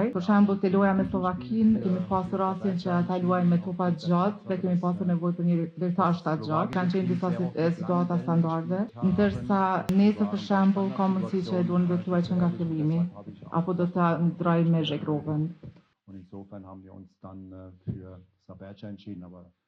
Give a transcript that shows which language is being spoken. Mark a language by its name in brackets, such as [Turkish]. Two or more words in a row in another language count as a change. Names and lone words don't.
[Albanian] Për shembull, te loja me Slovakinë kemi pasur rastin që ata luajnë me topa të gjatë dhe kemi pasur nevojë për një lojtar shtatë gjatë. Kanë qenë disa situata standarde, ndërsa nesër për shembull ka mundësi që Edun do të luajë që nga fillimi apo do ta ndrojë me Zhirkovën. [German] Und insofern haben wir uns dann für Sabirca entschieden, aber